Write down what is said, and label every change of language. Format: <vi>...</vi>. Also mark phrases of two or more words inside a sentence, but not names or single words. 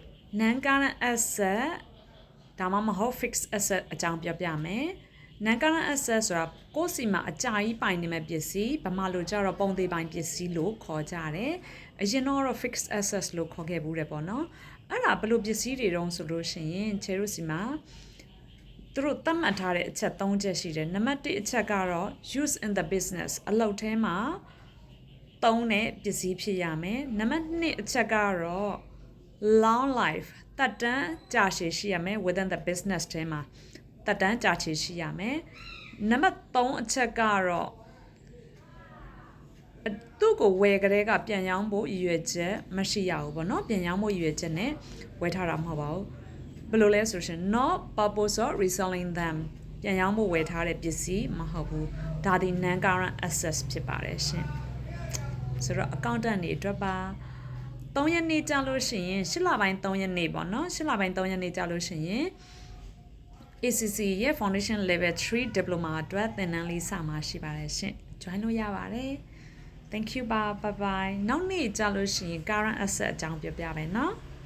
<en>non current asset</en> <my>ဒါမှမဟုတ်</my> <en>fixed asset</en> <my>အကြောင်းပြောပြမယ်</my> <en>non current asset</en> <my>ဆိုတာကိုယ့်စီမှာအကြာကြီးပိုင်နေမဲ့ပစ္စည်းဗမာလိုကြတော့ပုံသေး ပိုင်ပစ္စည်းလို့ခေါ်ကြတယ်အရင်တော့</my> <en>fixed assets</en> <my>လို့ခေါ်ခဲ့ဘူးတယ်ပေါ့နော်အဲ့ဒါဘယ်လိုပစ္စည်းတွေတုံးဆိုလို့ရှိရင်ချေတို့စီမှာသူတို့သတ်မှတ်ထားတဲ့အချက်၃ချက်ရှိတယ်နံပါတ်1အချက်ကတော့</my> <en>use in the business</en> <my>အလုပ်ထဲမှာသုံးတဲ့ပစ္စည်းဖြစ်ရမယ်နံပါတ်2အချက်ကတော့</my> <en>long life</en> <my>တက်တန်းကြာရှည်ရှိရမယ်</my> <en>within the business</en> <my>ထဲမှာတက်တန်းကြာရှည်ရှိရမယ်နံပါတ်3အချက်ကတော့ သူ့ကိုဝယ်ကြတဲ့ကပြန်ရောင်းဖို့ရည်ရွယ်ချက်မရှိရဘူးပေါ့နော်ပြန်ရောင်းဖို့ရည်ရွယ်ချက်နဲ့ဝယ်ထားတာမဟုတ်ပါဘူး ဘယ်လိုလဲဆိုရှင်</my> <en>not purpose of reselling them</en> <my>ပြန်ရောင်းဖို့ဝယ်ထားတဲ့ပစ္စည်းမဟုတ်ဘူးဒါဒီ</my> <en>non current assets</en> <my>ဖြစ်ပါတယ်ရှင်ဆိုတော့ accountant တွေအတွက်ပါ3ရက်နေ့ကြာလို့ရှိရင်8လပိုင်း3ရက်နေ့ပေါ့နော်8လပိုင်း3ရက်နေ့ကြာလို့ရှိရင် ACC ရဲ့ Foundation Level 3 Diploma အတွက်သင်တန်းလေးစမှာရှိပါတယ်ရှင် join လို့ရပါတယ်</my> <en>Thank you bye bye</en> <my>နောက်နေ့ကြာလို့ရှိရင်</my> <en>current asset</en> <my>အကြောင်းပြောပြမယ်နော်</my>